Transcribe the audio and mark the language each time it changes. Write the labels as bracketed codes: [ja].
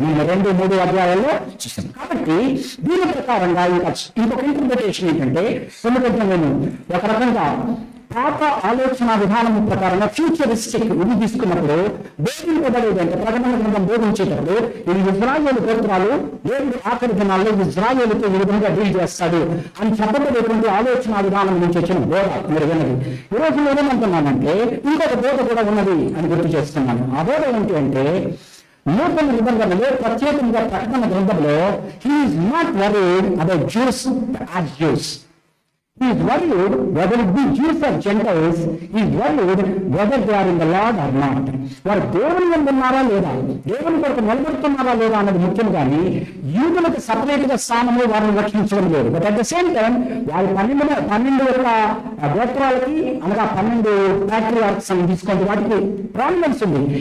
[te] మేము 2-3 అధ్యాయాల్లో చూస్తాం. కాబట్టి దీని ప్రకారంగా ఇంకొక ఇంటర్ప్రిటేషన్ ఏంటంటే, ఎందుకంటే నేను ఒక రకంగా పాత ఆలోచన విధానం ప్రకారంగా ఫ్యూచరిస్టిక్ ఇది తీసుకున్నప్పుడు బోధింపబడేది అంటే ప్రకటన గ్రంథం బోధించేటప్పుడు ఇది ఇజ్రాయేలు గోత్రాలు దేవుడు ఆఖరి దినాల్లో ఇజ్రాయేలుతో ఈ విధంగా డీల్ చేస్తాడు అని చెప్పబడేటువంటి ఆలోచన విధానం నుంచి వచ్చిన బోధ మీరు విన్నది. ఈరోజు నేనేమంటున్నానంటే ఇంకొక బోధ కూడా ఉన్నది అని గుర్తు చేస్తున్నాను. ఆ బోధ ఏంటి అంటే, నూతన నిబంధనలో ప్రత్యేకంగా ప్రకటన గ్రంథంలో [en] He is not worried about Jews as Jews. He is worried whether it be Jews or Gentiles. He is worried whether they are in the Lord or not. [te] వారు దేవుని యందు ఉన్నారా లేదా, దేవుని కొరకు నిలబడుతున్నారా లేదా అన్నది ముఖ్యం. కానీ యూదులకు సపరేట్ గా స్థానము వారిని రక్షించడం లేదు. [en] but at the same time [te] వారి 12 యొక్క గోత్రాలకి అనగా 12 ప్యాట్రియార్క్స్ అని తీసుకోండి, వాటికి ప్రామినెన్స్ ఉంది.